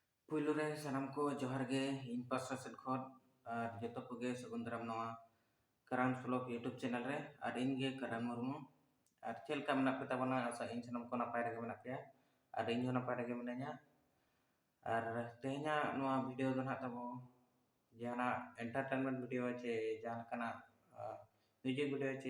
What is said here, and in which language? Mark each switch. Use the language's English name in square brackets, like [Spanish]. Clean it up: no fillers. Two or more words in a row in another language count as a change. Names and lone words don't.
[Santali] पुयलु रे सानाम को जोहार गे इन पासा सेद खन और जतो को गे सगुन दाराम नवा कराम [English] blog YouTube channel [Santali] रे और इन गे कराम मुर्मू और चेल का मना पे ताबना आशा इन सानाम को नापाय रे मेना पेया और इन हो नापाय रे मिनाया और तेहना नवा वीडियो दो ना तबो जहाना [English] entertainment video [Santali] चे जहां कना [English] music video [Santali] चे